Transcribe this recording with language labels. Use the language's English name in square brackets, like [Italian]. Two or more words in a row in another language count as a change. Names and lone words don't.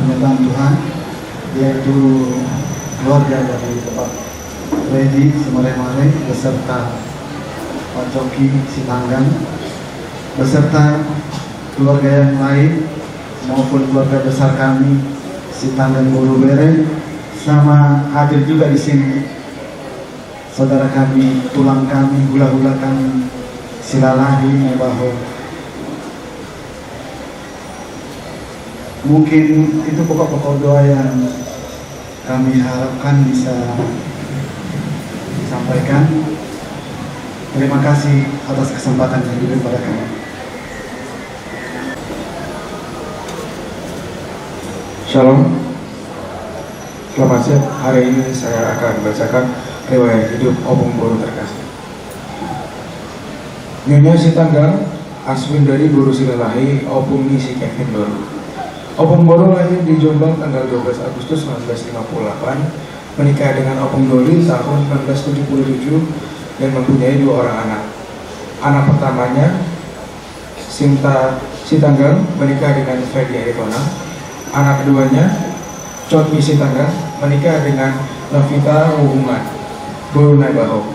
[Indonesian] penyertaan Tuhan, yaitu keluarga dari Bapak Freddy Semare-Mare beserta Pak Coki Sitanggang beserta keluarga yang lain maupun keluarga besar kami Sitanggang Buru Bere, sama hadir juga di sini saudara kami, tulang kami, hula-hula kami, Silalahi Mebaho. Mungkin itu pokok-pokok doa yang kami harapkan bisa disampaikan. Terima kasih atas kesempatan yang diberi pada kami. Shalom. Selamat siang. Hari ini saya akan membacakan riwayat hidup Opung Boru terkasih. Nyonya Sitanggang, Aswin dari Boru Silalahi, Opung Nisi Kevin Boru. Opung Boru lahir di Jombang tanggal 12 Agustus 1958, menikah dengan Opung Doli tahun 1977 dan mempunyai 2 orang anak. Anak pertamanya, Sinta Sitanggang, menikah dengan Fedi Aritona. Anak keduanya, Cotmi Sitanggang, menikah dengan Novita Hubungan, Boru Naibaho.